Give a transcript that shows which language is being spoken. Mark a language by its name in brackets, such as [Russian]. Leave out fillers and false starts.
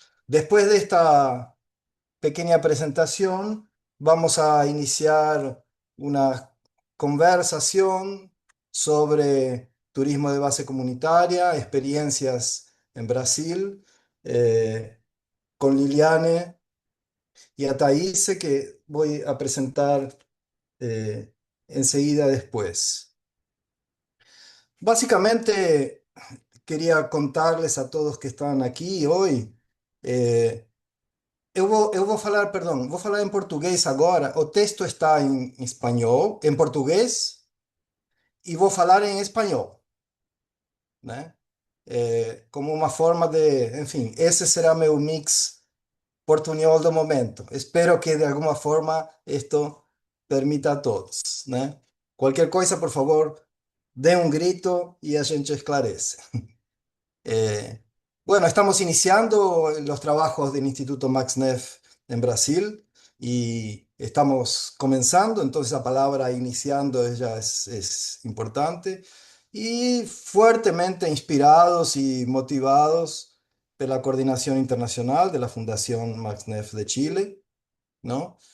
[Spanish] Después de esta pequeña presentación, vamos a iniciar una conversación sobre turismo de base comunitaria, experiencias en Brasil, eh, con Liliane y a Thaise, que voy a presentar eh, enseguida después. Básicamente, quería contarles a todos que están aquí hoy. [Portuguese] eh, eu vou falar, perdão, vou falar em português agora. O texto está em espanhol, em português, e vou falar em espanhol, né? Como uma forma de, enfim, esse será meu mix portunhol do momento. Espero que de alguma forma isto permita a todos, né? Qualquer coisa, por favor, dê um grito e a gente esclarece. [Spanish] Eh, bueno, estamos iniciando los trabajos del Instituto MaxNef en Brasil y estamos comenzando, entonces la palabra iniciando es importante y fuertemente inspirados y motivados de la coordinación internacional de la Fundación MaxNef de Chile, ¿no?